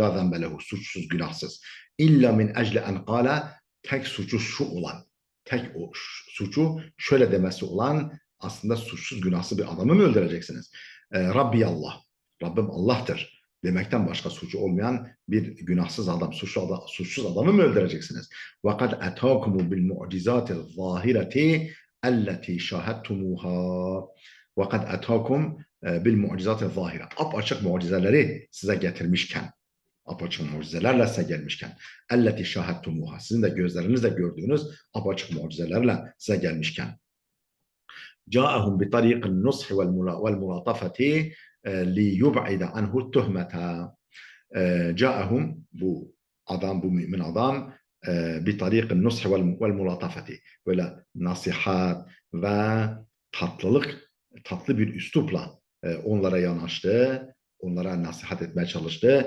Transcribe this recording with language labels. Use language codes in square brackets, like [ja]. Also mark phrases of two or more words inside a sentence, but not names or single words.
[ar] لا ذنب له, [tr] suçsuz, günahsız. [ar] إلا من أجل أن قال, [tr] tek suçu şu olan, tek o suçu şöyle demesi olan, aslında suçsuz, günahsız bir adamı mı öldüreceksiniz? [ar] ربي الله, [tr] Rabbim Allah'tır demekten başka suçu olmayan bir günahsız adam, suçsuz adamı mı öldüreceksiniz? [ar] وَقَدْ اَتَاكُمُ بِالْمُعْجِزَاتِ الظَّاهِرَةِ اَلَّتِي شَاهَدْتُمُوهَا. وَقَدْ اَتَاكُمْ بِالْمُعْجِزَاتِ الظَّاهِرَةِ, [tr] apaçık mucizeleri size getirmişken, apaçık mucizelerle size gelmişken, [ar] اَلَّتِي شَاهَدْتُمُوهَا, [tr] sizin de gözlerinizle gördüğünüz apaçık mucizelerle size gelmişken. [ar] جاءهم بطريق النصح والملاطفة ليبعد عنه التهمة. [tr] Caahum, bu adam, bu mümin adam, bir [ar] طريق النصح والملاطفة, [tr] böyle nasihat ve tatlı bir üslupla onlara yanaştı, onlara nasihat etmeye çalıştı.